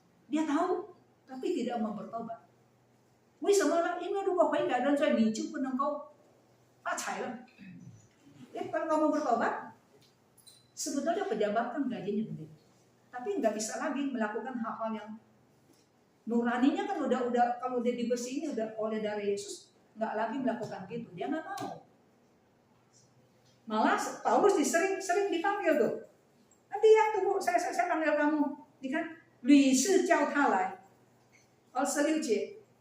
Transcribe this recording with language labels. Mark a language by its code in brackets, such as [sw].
[id] Dia tahu, tapi tidak mau bertobat. [zh] 为什么呢？因为如果悔改认罪，你就不能够发财了。 [id] Kalau kamu bertobat, sebetulnya pejabat kan gajinya gede, tapi nggak bisa lagi melakukan hal-hal yang nuraninya kan udah kalau dia dibersihin udah oleh dari Yesus, nggak lagi melakukan gitu. Dia nggak mau. Malah Paulus sering dipanggil tuh. Nanti ya tunggu, saya panggil kamu. Ini kan, [zh] 屡次叫他来，26节。